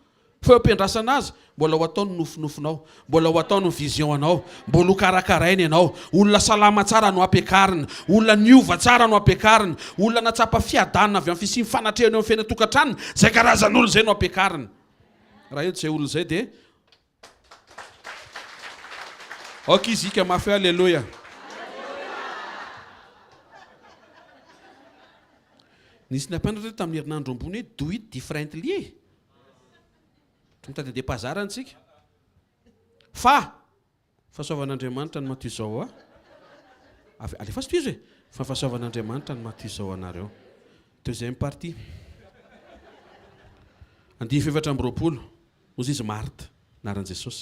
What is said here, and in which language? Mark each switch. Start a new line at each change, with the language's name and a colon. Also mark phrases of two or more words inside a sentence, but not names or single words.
Malagasy: Fa ampiandrasana azy, mbola ho ataony nofinofinao, mbola ho ataony vision anao, mbola ho karakarainy ianao, olona salama tsara no ampiakarina, olona niova tsara no ampiakarina, olona natsapa fiadanana avy amin'ny fisiany fanatrehana eo amin'ny fiainatokantrano, zay karazan'olo zay no ampiakarina. Raha eo zay olona zay dia okizika mafy alleloia. Nisy nampianatra tamin'ny herinandro ambony hoe
English: do it differently.
Malagasy: Mitady de pazarantsika. Fahasoavan'Andriamanitra ny matoy izao a. Alefa sy toizy hoe fahasoavan'Andriamanitra ny matoy izao anareo.
French: Deuxième partie.
Malagasy: 17:20 hozy izy Marta naran'i Jesosy.